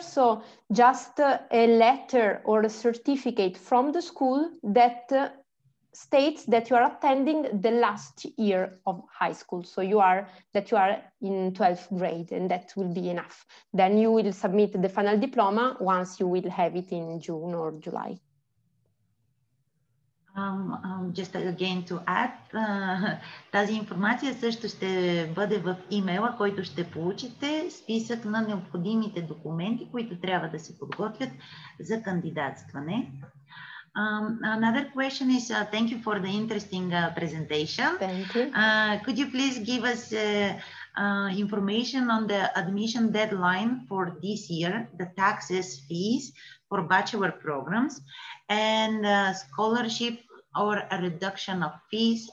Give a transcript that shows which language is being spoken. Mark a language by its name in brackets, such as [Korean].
[English] So just a letter or a certificate from the school that states that you are attending the last year of high school. So you are in 12th grade, and that will be enough. Then you will submit the final diploma once you will have it in June or July. Just again to add, [Bulgarian] тази информация също ще бъде в имейла, който ще получите, списък на необходимите документи, които трябва да се подготвят за кандидатстване. [English] Another question is, thank you for the interesting presentation. Thank you. Could you please give us information on the admission deadline for this year, the taxes, fees for bachelor programs, and scholarship or a reduction of fees?